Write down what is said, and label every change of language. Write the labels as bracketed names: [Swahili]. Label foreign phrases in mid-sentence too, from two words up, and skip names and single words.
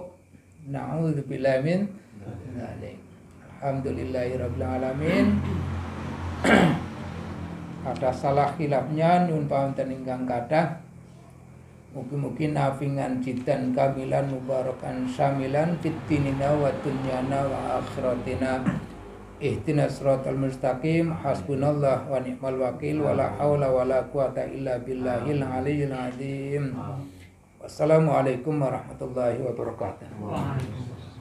[Arabic] نعوذ بالله من ذلك. الحمد لله رب العالمين. [Indonesian] Ada salah khilafnya [Javanese] nyuwun pamunten ingkang kathah. [Arabic] Mugi-mugi نافعا جدا كاملا مباركا شاملا في ديننا ودنيانا وآخرتنا. اهدنا الصراط المستقيم حسبنا الله ونعم الوكيل ولا حول ولا قوة إلا بالله العلي العظيم. والسلام عليكم ورحمة الله وبركاته.